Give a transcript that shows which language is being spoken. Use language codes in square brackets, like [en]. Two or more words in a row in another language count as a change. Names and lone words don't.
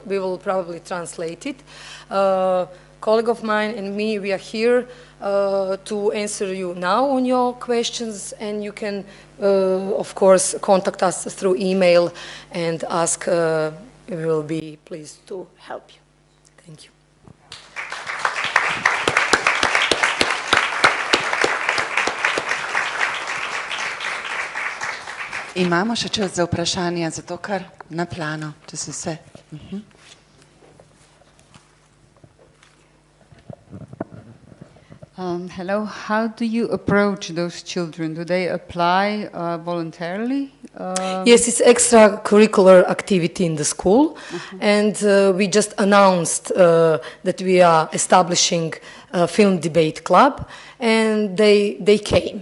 [en] We will probably translate it. Colleague of mine and me, we are here to answer you now on your questions, and you can, of course, contact us through email and ask. We will be pleased to help you. Thank you. [sl] Imamo še čas za vprašanja, zato kar na plano, če se vse. [en] Hello, how do you approach those children? Do they apply voluntarily? Yes, it's extracurricular activity in the school, and we just announced that we are establishing a film debate club, and they came.